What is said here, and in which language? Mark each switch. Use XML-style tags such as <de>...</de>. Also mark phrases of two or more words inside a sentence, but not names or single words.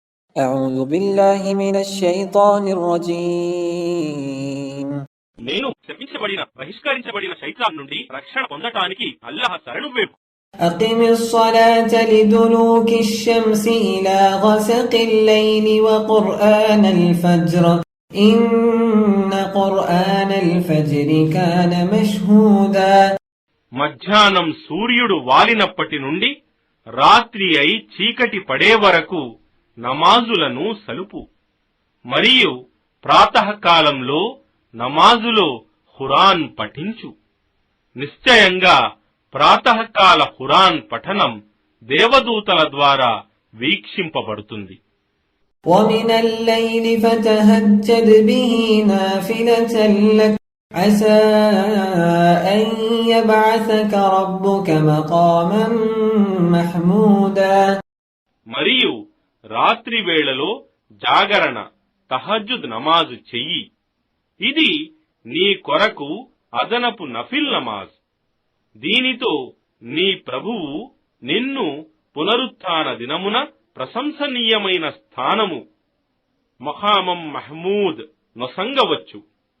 <ar>أعوذ بالله من الشيطان الرجيم.</ar> <te>నేను శపించబడిన బహిష్కరించబడిన శైతాన్ నుండి రక్షణ పొందటానికి అల్లాహ్ శరణు వేపు.</te> <ar>أقم الصلاة لدلوك الشمس إلى غسق الليل وقرآن الفجر إن قرآن الفجر كان مشهودا.</ar> <te>మధ్యాహ్నం సూర్యుడు వాలినప్పటి నుండి రాత్రి అయి చీకటి పడే వరకు నమాజులను సలుపు. మరియు ప్రాతకాలంలో నమాజులో ఖురాన్ పఠించు. నిశ్చయంగా ప్రాతకాల ఖురాన్ పఠనం దేవదూతల ద్వారా వీక్షింపబడుతుంది.</te> <ar>ومن الليل فتهجد به نافلة لك عسى أن يبعثك ربك مقاما محمودا.</ar> <te>మరియు రాత్రి వేళలో జాగరణ తహజ్జుద్ నమాజు చెయ్యి. ఇది నీ కొరకు అదనపు నఫిల్ నమాజ్. దీనితో నీ ప్రభువు నిన్ను పునరుత్థాన దినమున ప్రశంసనీయమైన స్థానము</te> <ar>مقاما محمودا</ar> <te>నొసంగవచ్చు.</te>